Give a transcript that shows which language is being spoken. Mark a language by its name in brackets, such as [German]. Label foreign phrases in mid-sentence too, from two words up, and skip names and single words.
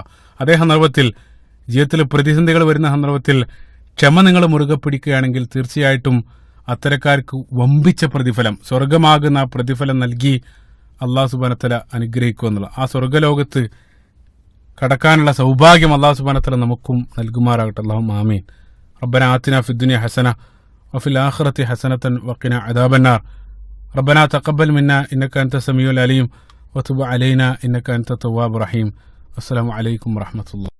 [Malayalam] അതേ സന്ദർഭത്തിൽ ജീവിതത്തിൽ പ്രതിസന്ധികൾ വരുന്ന സന്ദർഭത്തിൽ ക്ഷമ നിങ്ങൾ മുറുകെ പിടിക്കുകയാണെങ്കിൽ തീർച്ചയായിട്ടും അത്തരക്കാർക്ക് വമ്പിച്ച പ്രതിഫലം, സ്വർഗമാകുന്ന പ്രതിഫലം നൽകി [Arabic] الله سبحانه وتعالى [Malayalam] അനുഗ്രഹിക്കുമെന്നുള്ള ആ സ്വർഗ്ഗലോകത്ത് കടക്കാനുള്ള സൗഭാഗ്യം [Arabic] الله سبحانه وتعالى [Malayalam] നമുക്കും നൽകുമാറാകട്ടെ. [Arabic] اللهم آمين. ربنا آتنا في الدنيا حسنة وفي الآخرة حسنة وقنا عذاب النار. ربنا تقبل منا إنك أنت السميع العليم وتب علينا إنك أنت التواب الرحيم. السلام عليكم ورحمة الله.